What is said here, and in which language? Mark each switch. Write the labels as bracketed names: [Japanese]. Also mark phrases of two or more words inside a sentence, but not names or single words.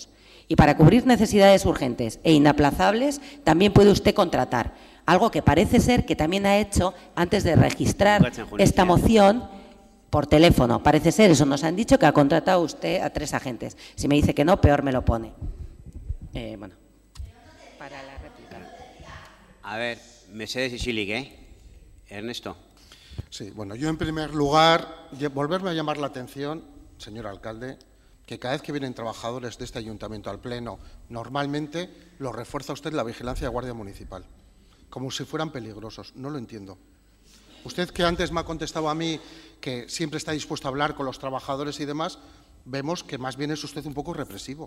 [Spanish] Y para cubrir necesidades urgentes e inaplazables también puede usted contratar algo que parece ser que también ha hecho antes de registrar esta moción por teléfono. Parece ser, eso nos han dicho, que ha contratado usted a 3 agentes. Si me dice que no, peor me lo pone. Bueno, para la réplica. A ver, [Basque] mesedez isilik, Ernesto. [Spanish] Sí, bueno, yo en primer lugar, volverme a llamar la atención, señor alcalde, que cada vez que vienen trabajadores de este ayuntamiento al pleno, normalmente lo refuerza usted la vigilancia de Guardia Municipal, como si fueran peligrosos. No lo entiendo. Usted, que antes me ha contestado a mí que siempre está dispuesto a hablar con los trabajadores y demás, vemos que más bien es usted un poco represivo.